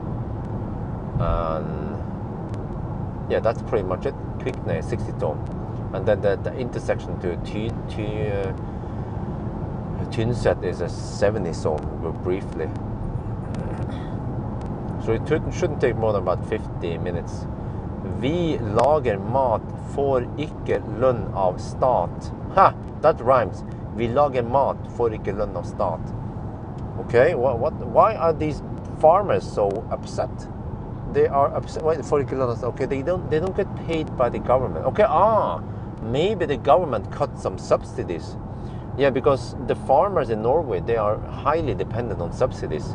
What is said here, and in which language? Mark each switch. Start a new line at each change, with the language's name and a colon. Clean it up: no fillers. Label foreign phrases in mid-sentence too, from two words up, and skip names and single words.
English: And yeah, that's pretty much it. Kvikne 60 zone. And then the intersection to Tynset is a 70 zone, briefly. So it shouldn't take more than about 50 minutes.
Norwegian: Vi lager mat, får ikke lønn av stat.
English: Ha! That rhymes.
Norwegian: Vi lager mat, får ikke lønn av stat.
English: Okay, why are these farmers so upset? They are upset. Okay, they don't get paid by the government. Okay, maybe the government cut some subsidies. Yeah, because the farmers in Norway, they are highly dependent on subsidies.